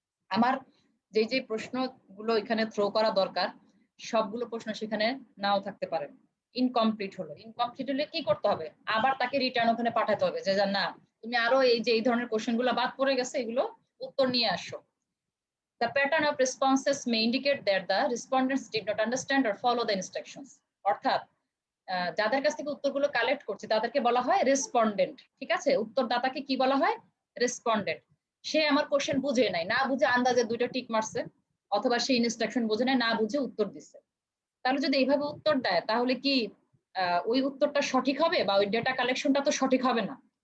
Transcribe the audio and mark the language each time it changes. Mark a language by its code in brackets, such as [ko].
[bn] আমার যে যে প্রশ্নগুলো এখানে থ্রো করা দরকার সবগুলো প্রশ্ন সেখানে নাও থাকতে পারে। ইনকমপ্লিট হলে কি করতে হবে, আবার তাকে রিটার্ন ওখানে পাঠাতে হবে যে না তুমি আরো এই যে এই ধরনের কোশ্চেন গুলো বাদ পড়ে গেছে, এগুলো উত্তর নিয়ে আসো। [en] The pattern of responses may indicate that the respondents did not understand or follow the instructions. [bn] অর্থাৎ যাদের কাছ থেকে উত্তরগুলো কালেক্ট করছে তাদেরকে বলা হয় রেসপন্ডেন্ট, ঠিক আছে? উত্তরদাতাকে কি বলা হয়, রেসপন্ডেন্ট। সে আমার কোশ্চেন বুঝে নাই, না বুঝে আন্দাজে দুইটা টিক মারছে, অথবা সে ইনস্ট্রাকশন বুঝে নাই, না বুঝে উত্তর দিচ্ছে। তাহলে যদি এইভাবে উত্তর দেয় তাহলে কি ওই উত্তরটা সঠিক হবে বা ওই ডেটা কালেকশনটা তো সঠিক হবে না।